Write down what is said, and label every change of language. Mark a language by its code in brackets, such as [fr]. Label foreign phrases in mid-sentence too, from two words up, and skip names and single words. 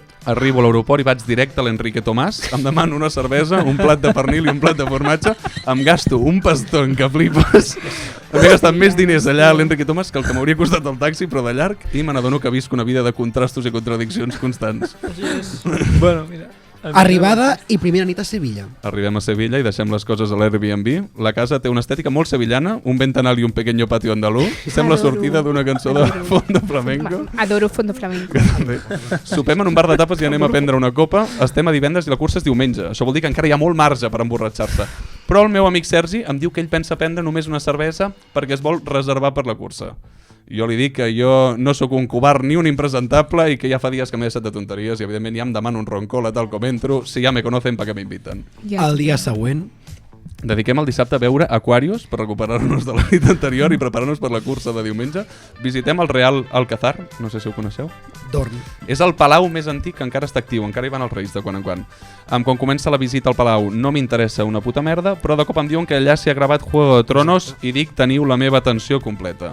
[ca] Arribo a l'aeroport i vaig directe a l'Enrique Tomàs, em demano una cervesa, un plat de pernil i un plat de formatge, em gasto un pastón que flipes, m'he gastat més diners allà a l'Enrique Tomàs que el que m'hauria costat el taxi, però de llarg, i me n'adono que visc una vida de contrastos i contradiccions constants. Bueno, mira. Arribada i primera nit a Sevilla. Arribem a Sevilla i deixem les coses a l'Airbnb. La casa té una estètica molt sevillana, un ventanal i un pequeño patio andalú. Sembla sortida d'una cançó de Fondo Flamenco. Adoro Fondo Flamenco. Sopem en un bar de tapes i anem a prendre una copa. Estem a divendres i la cursa és diumenge. Això vol dir que encara hi ha molt marge per emborratxar-se. Però el meu amic Sergi em diu que ell pensa prendre només una cervesa perquè es vol reservar per la cursa. Jo li dic que jo no sóc un covard ni un impresentable i que ja fa dies que m'he deixat de tonteries i evidentment ja em demano un roncola tal com entro. [es] Si ja me conocen, ¿para qué me invitan? [ca] El dia següent. Dediquem el dissabte a veure Aquarius per recuperar-nos de la nit anterior i preparar-nos per la cursa de diumenge. Visitem el Real Alcázar, no sé si ho coneixeu. Dorm. És el palau més antic que encara està actiu, encara hi van els reis de quan en quan. Quan comença la visita al palau no m'interessa una puta merda, però de cop em diuen que allà s'hi ha gravat Juego de Tronos i dic teniu la meva atenció completa.